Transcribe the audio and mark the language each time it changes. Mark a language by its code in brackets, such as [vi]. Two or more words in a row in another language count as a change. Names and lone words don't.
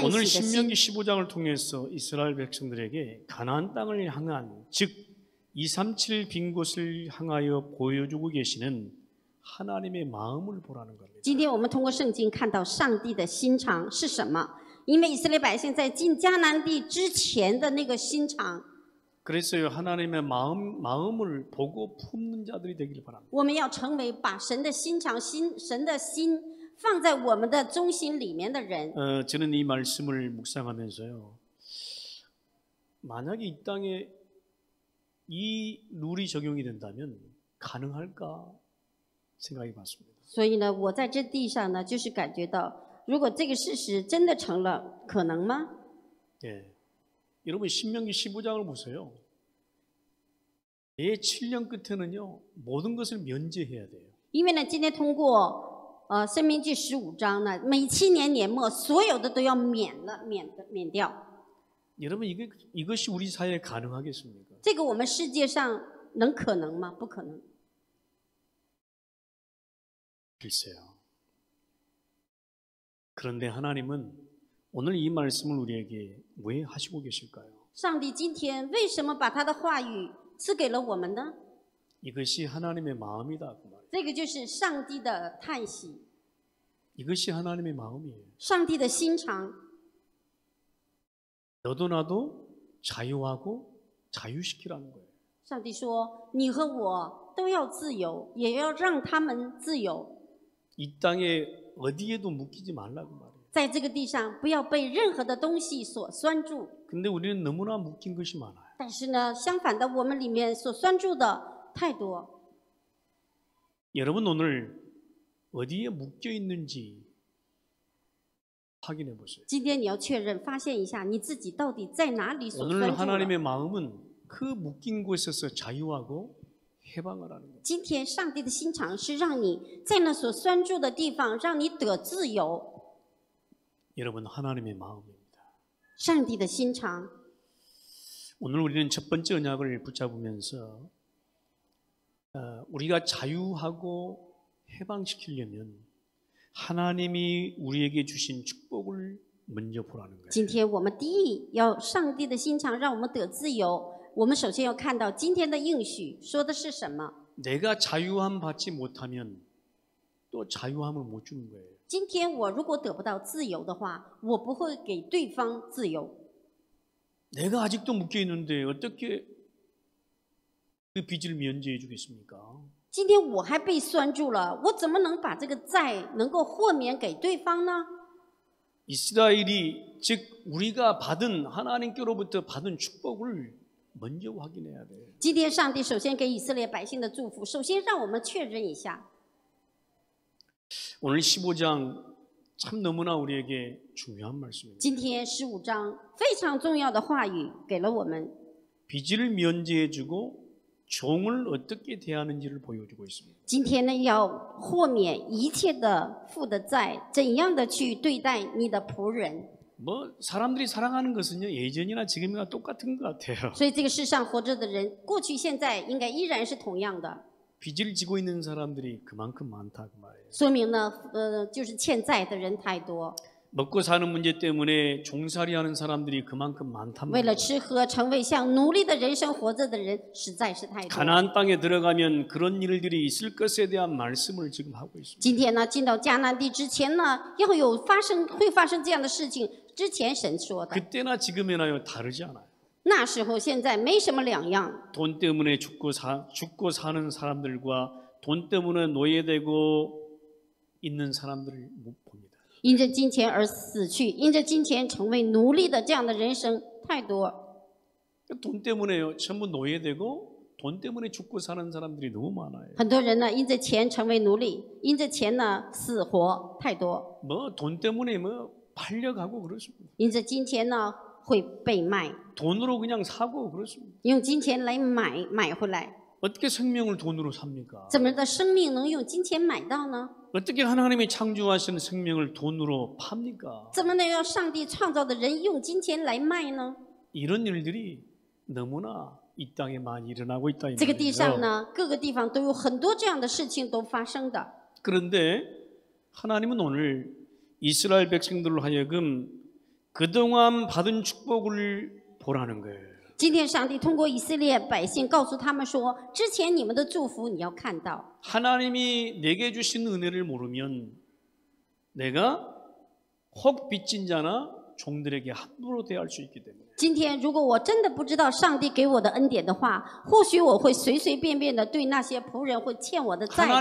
[ko] 오늘 [zh] 的心。 [ko] 신명기 15장을 통해서 이스라엘 백성들에게 가나안 땅을 향한 즉 237 빈 곳을 향하여 보여주고 계시는 하나님의 마음을 보라는 겁니다. [zh] 今天我们通过圣经看到上帝的心肠是什么？因为以色列百姓在进迦南地之前的那个心肠， [ko] 그래서요 하나님의 마음을 보고 품는 자들이 되기를 바랍니다. [zh] 我们要成为把神的心肠、神的心放在我们的中心里面的人。 [ko] 저는 이 말씀을 묵상하면서요 만약에 이 땅에 이 룰이 적용이 된다면 가능할까 생각해 봤습니다. [zh] 所以呢，我在这地上呢，就是感觉到，如果这个事实真的成了，可能吗？ [ko] 예. 여러분 신명기 15장을 보세요. 매 7년 끝에는요 모든 것을 면제해야 돼요. [zh] 因为呢，今天通过申命记15章呢，每7年年末所有的都要免掉。 [ko] 여러분 이것이 우리 사회에 가능하겠습니까? [zh] 这个我们世界上能可能吗？不可能。 [ko] 글쎄요. 그런데 하나님은 오늘 이 말씀을 우리에게 왜 하시고 계실까요? [zh] 上帝今天为什么把他的话语赐给了我们呢？ [ko] 이것이 하나님의 마음이다 그 말이에요. [zh] 这个就是上帝的叹息， [ko] 이것이 하나님의 마음이에요. [zh] 上帝的心肠。 [ko] 너도 나도 자유하고 자유시키라는 거예요. [zh] 上帝说：“你和我都要自由，也要让他们自由。 [ko] 이 땅에 어디에도 묶이지 말라고 말해요. [zh] 在这个地上，不要被任何的东西所拴住。 [ko] 근데 우리는 너무나 묶인 것이 많아요. [zh] 但是呢，相反的，我们里面所拴住的太多。 [ko] 여러분 오늘 어디에 묶여 있는지 확인해 보세요. [zh] 今天你要确认、发现一下你自己到底在哪里所 [ko] 오늘 [zh] 拴住了。 [ko] 하나님의 마음은 그 묶인 곳에서 자유하고 해방을 하는 거예요. [zh] 今天上帝的心肠是让你在那所拴住的地方，让你得自由。 [ko] 여러분 하나님의 마음입니다. [zh] 上帝的心肠。 [ko] 오늘 우리는 첫 번째 언약을 붙잡으면서 우리가 자유하고 해방시키려면 하나님이 우리에게 주신 축복을 먼저 보라는 거예요. [zh] 今天我们第一要上帝的心肠，让我们得自由。我们首先要看到今天的应许说的是什么。 [ko] 내가 자유함 받지 못하면 또 자유함을 못 주는 거예요. [zh] 今天我如果得不到自由的话，我不会给对方自由。 [ko] 내가 아직도 묶여 있는데 어떻게 그 빚을 면제해 주겠습니까? [zh] 今天我还被拴住了，我怎么能把这个债能够豁免给对方呢？ [ko] 이스라엘이 즉 우리가 받은 하나님께로부터 받은 축복을 먼저 확인해야 돼요. [zh] 今天上帝首先给以色列百姓的祝福，首先让我们确认一下。 [ko] 오늘 15장 참 너무나 우리에게 중요한 말씀입니다. [zh] 今天15章非常重要的话语给了我们， [ko] 빚을 면제해 주고 종을 어떻게 대하는지를 보여주고 있습니다. [zh] 今天呢要豁免一切的负的债，怎样的去对待你的仆人。 [ko] 뭐 사람들이 살아가는 것은요 예전이나 지금이나 똑같은 것 같아요. [zh] 所以这个世上活着的人，过去现在应该依然是同样的。 [ko] 빚을 지고 있는 사람들이 그만큼 많다 그 말이에요. [zh] 说明呢，就是欠债的人太多， [ko] 먹고 사는 문제 때문에 종살이하는 사람들이 그만큼 많단 [zh] 为了 [ko] 말이에요. [zh] 吃喝成为像奴隶的人生活着的人实在是太多。 [ko] 가나안 땅에 들어가면 그런 일들이 있을 것에 대한 말씀을 지금 하고 있습니다. [zh] 今天呢，进到迦南地之前呢，要有会发生这样的事情。之前神说的， [ko] 그때나 지금이나요 다르지 않아요. [zh] 那时候现在没什么两样。 [ko] 돈 때문에 죽고 사는 사람들과 돈 때문에 노예되고 있는 사람들을 못 봅니다. [zh] 因着金钱而死去，因着金钱成为奴隶的这样的人生太多。 [ko] 돈 때문에요 전부 노예되고 돈 때문에 죽고 사는 사람들이 너무 많아요. [zh] 很多人呢，因着钱成为奴隶，因着钱呢死活太多， [ko] 뭐 돈 때문에 뭐 팔려가고 그렇습니다. [zh] 因着金钱呢会被卖， [ko] 돈으로 그냥 사고 그렇습니다. [zh] 用金钱来买回来。 [ko] 어떻게 생명을 돈으로 삽니까? [zh] 怎么的生命能用金钱买到呢？ [ko] 어떻게 하나님이 창조하시는 생명을 돈으로 팝니까? [zh] 怎么能让上帝创造的人用金钱来卖呢？ [ko] 이런 일들이 너무나 이 땅에 많이 일어나고 있다 이 [zh] 这个地上 [ko] 말이에요. [zh] 呢，各个地方都有很多这样的事情都发生的。 [ko] 그런데 하나님은 오늘 이스라엘 백성들로 하여금 그동안 받은 축복을 보라는 거예요. [zh] 今天上帝通过以色列百姓告诉他们说，之前你们的祝福你要看到。 [ko] 하나님이 내게 주신 은혜를 모르면 내가 혹 빚진 자나 종들에게 함부로 대할 수 있기 때문에 [zh] 今天如果我真的不知道上帝给我的恩典的话，或许我会随随便便的对那些仆人或欠我的债的人。